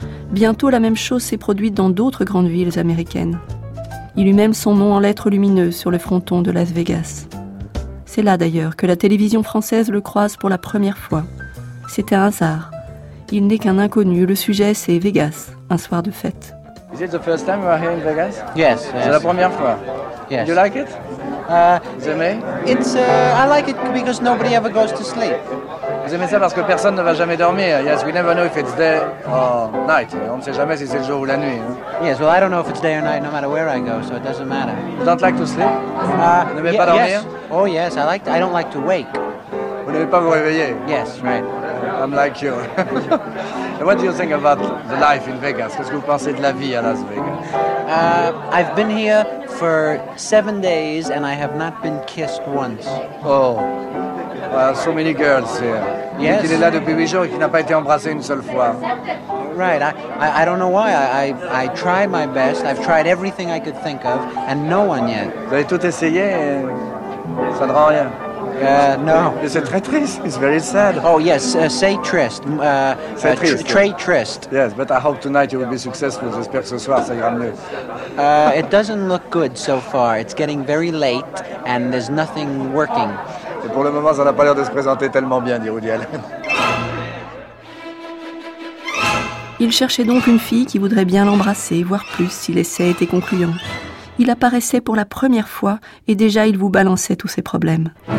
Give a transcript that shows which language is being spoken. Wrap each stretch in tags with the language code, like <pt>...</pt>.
<fr>Bientôt, la même chose s'est produite dans d'autres grandes villes américaines. Il eut même son nom en lettres lumineuses sur le fronton de Las Vegas. C'est là, d'ailleurs, que la télévision française le croise pour la première fois. C'était un hasard. Il n'est qu'un inconnu. Le sujet, c'est Vegas, un soir de fête.</fr> <en>Is it the first time you are here in Vegas? Yes.</en> <fr>C'est la première fois.</fr> <en>Yes. You like it? The main? It's I like it because nobody ever goes to sleep.</en> <fr>Vous aimez ça parce que personne ne va jamais dormir.</fr> <en>Yes, we never know if it's day or night.</en> <fr>On ne sait jamais si c'est le jour ou la nuit.</fr> <en>Yes, well, I don't know if it's day or night, no matter where I go, so it doesn't matter. You don't like to sleep?</en> <fr>Vous n'aimez pas dormir?</fr> <en>Yes. Oh yes, I like. I don't like to wake.</en> <fr>Vous n'aimez pas vous réveiller?</fr> <en>Yes, right. I'm like you. What do you think about the life in Vegas?</en> <fr>Qu'est-ce que vous pensez de la vie à Las Vegas?</fr> <en>I've been here for 7 days and I have not been kissed once. Oh, well, so many girls here. Yes.</en> <fr>Il est là depuis 8 jours et qui n'a pas été embrassé une seule fois.</fr> <en>Right. I don't know why. I try my best. I've tried everything I could think of and no one yet.</en> <fr>Vous avez tout essayé et ça ne rend rien.</fr> <en>No.</en> <fr>Mais c'est très triste.</fr> <en>It's very sad. Oh yes, say trist.</en> <fr>C'est triste. Trait trist.</fr> <en>Yes, but I hope tonight you will be successful.</en> <fr>J'espère que ce soir ça ira mieux.</fr> <en>It doesn't look good so far. It's getting very late and there's nothing working.</en> <fr>Et pour le moment, ça n'a pas l'air de se présenter tellement bien, dit Woody Allen. Il cherchait donc une fille qui voudrait bien l'embrasser, voire plus, si l'essai était concluant. Il apparaissait pour la première fois et déjà il vous balançait tous ses problèmes.</fr>